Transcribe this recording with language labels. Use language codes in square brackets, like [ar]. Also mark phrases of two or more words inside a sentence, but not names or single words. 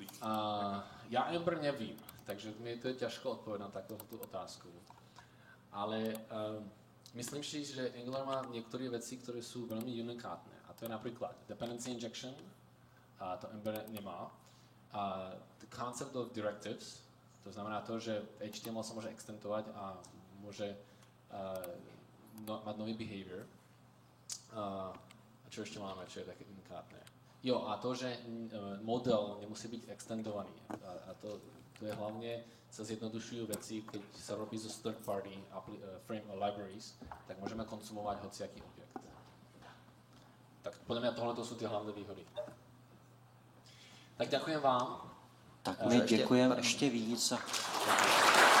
[sk] Ja Ember nevím, takže mi to je ťažko odpovedať na takúto otázku. Ale myslím si, že Angular má niektoré veci, ktoré sú veľmi unikátne. A to je napríklad [en] dependency injection, [sk] a to Ember nemá. A [en] the concept of directives, [sk] to znamená to, že HTML sa môže extendovať a môže mať nový behavior. A čo ešte máme, čo je také unikátne? Jo, a to, že model nemusí byť extendovaný. A to je hlavne, sa zjednodušujú veci, keď sa robí zo [en] third party libraries, [sk] tak môžeme konzumovať hociaký objekt. Tak podľa mňa tohle sú tie hlavné výhody. Tak ďakujem vám. [cs] Tak my děkujeme ještě víc.